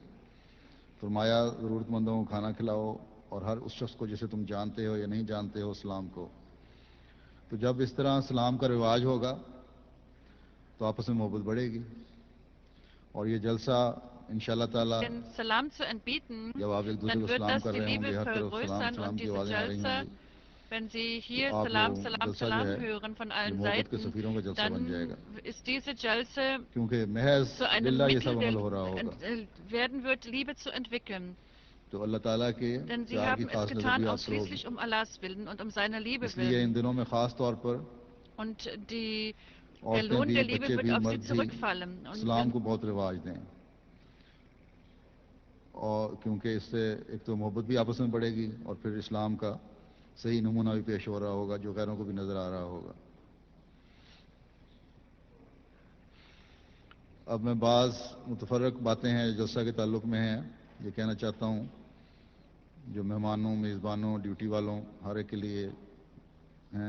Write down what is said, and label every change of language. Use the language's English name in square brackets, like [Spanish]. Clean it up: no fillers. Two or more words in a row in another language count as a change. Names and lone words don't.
[Urdu] فرمایا ضرورت مندوں کو کھانا کھلاؤ اور ہر اس شخص کو جسے تم جانتے ہو یا نہیں جانتے ہو اسلام کو۔ تو جب اس طرح اسلام کا رواج ہوگا تو آپس میں محبت بڑھے گی، اور یہ جلسہ [Arabic] انشاءاللہ تعالی [German] den Salam zu entbieten, [Urdu] جب آپ ایک دوسرے [German] dann [Urdu] کو [German] wird [Urdu] سلام [German] das [Urdu] کر [German] die [Urdu] رہے ہوں [German] Liebe [Urdu] گے، ہر طرف سلام [German] vergrößern [Urdu] سلام [German] und [Urdu] کی [German] diese [Urdu] آوازیں آ رہی ہوں [German] Jalsa, [Urdu] گی، [German] wenn Sie [Urdu] تو [German] hier [Urdu] آپ [German] Salam, [Urdu] وہ [German] Salam, [Urdu] جلسہ جو [German] Salam [Urdu] ہے [German] hören von [Urdu] یہ [German] allen [Urdu] محبت کے [German] Seiten, [Urdu] سفیروں کا جلسہ بن جائے گا، [German] dann ist diese Jalsa [Urdu] کیونکہ محض [German] zu einem [Urdu] للہ یہ [German] Mittel [Urdu] سب عمل ہو رہا ہوگا۔ [German] werden wird, Liebe zu entwickeln. [Urdu] تو اللہ تعالیٰ کے [German] Denn Sie [Urdu] پیار کی [German] haben es [Urdu] خاص [German] getan [Urdu] نظریات پر ہوگی، [German] ausschließlich um Allahs Willen und um seiner Liebe [Urdu] اس لیے ان [German] willen. [Urdu] دنوں میں خاص طور پر [German] Und der [Urdu] عورتیں [German] Lohn [Urdu] بھی، [German] der Liebe [Urdu] بچے [German] wird [Urdu] بھی، [German] auf Sie [Urdu] مرد بھی [German] zurückfallen. Und [Urdu] اسلام کو بہت رواج دیں، اور کیونکہ اس سے ایک تو محبت بھی آپس میں بڑھے گی اور پھر اسلام کا صحیح نمونہ بھی پیش ہو رہا ہوگا جو غیروں کو بھی نظر آ رہا ہوگا۔ اب میں بعض متفرق باتیں ہیں جو جلسہ کے تعلق میں ہیں یہ کہنا چاہتا ہوں، جو مہمانوں، میزبانوں، ڈیوٹی والوں ہر ایک کے لیے ہیں۔